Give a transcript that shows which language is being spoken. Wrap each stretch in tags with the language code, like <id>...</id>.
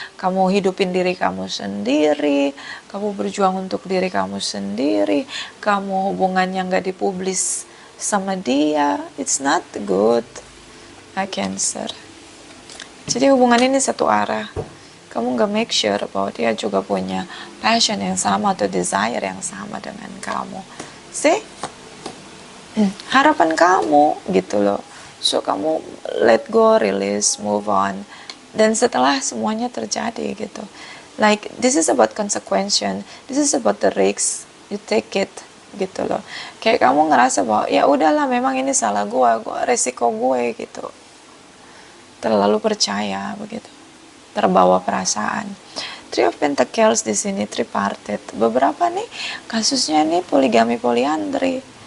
<id>Kamu hidupin diri kamu sendiri, kamu berjuang untuk diri kamu sendiri, kamu hubungannya nggak dipublis sama dia.</id> <en>It's not good.</en> <id>Cancer. Jadi hubungan ini satu arah. Kamu nggak make sure bahwa dia juga punya passion yang sama atau desire yang sama dengan kamu. See? Harapan kamu gitu loh.</id> <en>So kamu let go, release, move on.</en> <id>Dan setelah semuanya terjadi gitu.</id> <en>Like this is about consequence. This is about the risks. You take it</en> <id>gitu loh. Kayak kamu ngerasa bahwa ya udahlah memang ini salah gue resiko gue gitu. Terlalu percaya begitu. Terbawa perasaan. Three of Pentacles di sini tripartite. Beberapa nih kasusnya nih poligami poliandri.</id>